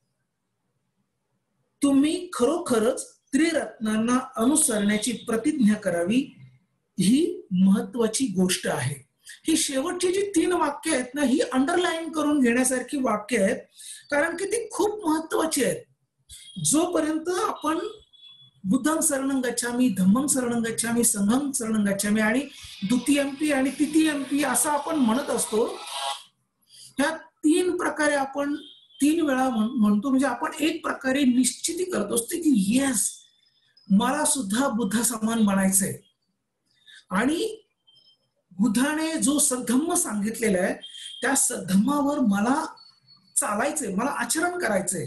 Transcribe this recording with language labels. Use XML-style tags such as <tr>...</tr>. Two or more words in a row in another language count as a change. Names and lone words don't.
<mr>तुम्ही खरोखरच त्रिरत्नांना अनुसरण्याची प्रतिज्ञा करावी ही महत्वाची गोष्ट आहे. ही शेवटची जी 3 वाक्य आहेत ना, ही अंडरलाईन करून घेण्यासारखी वाक्य आहेत, कारण की ती खूप महत्वाची आहेत. जोपर्यंत आपण</mr> <pi>बुद्धं शरणं गच्छामी, धम्मं शरणं गच्छामी, संघं शरणं गच्छामी</pi> <mr>आणि द्वितीयंपी आणि तृतीयंपी असं आपण म्हणत असतो, ह्या 3 प्रकारे आपण 3 वेळा म्हणतो, म्हणजे आपण एक प्रकारे निश्चिती करत असतो की येस, मला सुद्धा बुद्धा समान बनायचंय आणि बुद्धाने जो सद्धम्म सांगितलेला आहे त्या सद्धम्मावर मला चालायचंय, मला आचरण करायचंय.</mr>